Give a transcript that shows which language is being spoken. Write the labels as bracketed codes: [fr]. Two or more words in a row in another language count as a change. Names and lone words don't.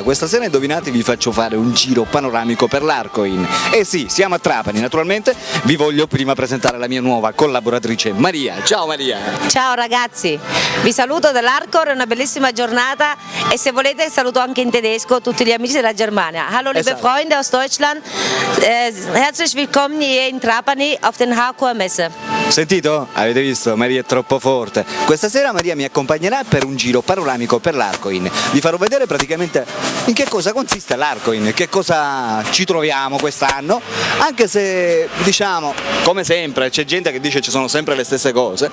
[it] Questa sera indovinate vi faccio fare un giro panoramico per l'Arcoin. Eh sì, siamo a Trapani, naturalmente vi voglio prima presentare la mia nuova collaboratrice Maria. Ciao Maria! Ciao ragazzi, vi saluto dall'Arcor, è una bellissima giornata e se volete saluto anche in tedesco tutti gli amici della Germania. [de] Hallo liebe Freunde aus Deutschland, herzlich willkommen hier in Trapani auf den Hardcore Messe. [it] Sentito? Avete visto? Maria è troppo forte. Questa sera Maria mi accompagnerà per un giro panoramico per l'Arcoin. Vi farò vedere praticamente in che cosa consiste l'Arcoin, che cosa ci troviamo quest'anno, anche se diciamo, come sempre, c'è gente che dice ci sono sempre le stesse cose.